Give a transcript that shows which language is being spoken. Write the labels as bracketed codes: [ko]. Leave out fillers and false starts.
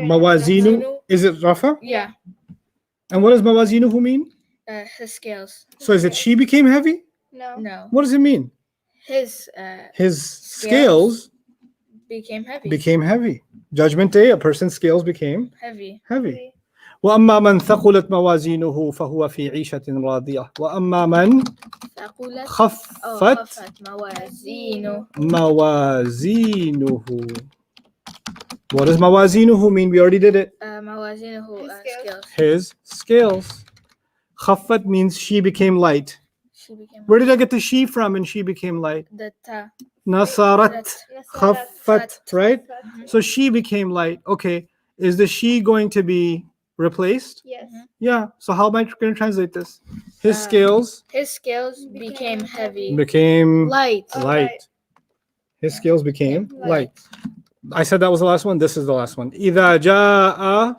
[en] Mawazinu, is it rafa? Yeah. And what does mawazinuhu mean? His scales. So is it she became heavy? No. No. What does it mean? His His scales became heavy. became heavy. Judgment Day, a person's scales became Heavy. heavy. [ar] وأما من ثقلت موازينه فهو في عيشة راضية وأما من ثقلت خفت موازينه. موازينه. [en] What does موازينه mean? We already did it. موازينه scales. His scales. خفت means she became light. She became Where did I get the she from and she became light? the ta. [ar] نصرت خفت, right? [en] Mhm. So she became light. Okay. Is the she going to be replaced? Yes. Yeah. So how am I going to translate this? His scales His scales became heavy. became Light. Oh, light. right. His scales became Light. light. I said that was the last one. This is the last one. [ar] إذا جاء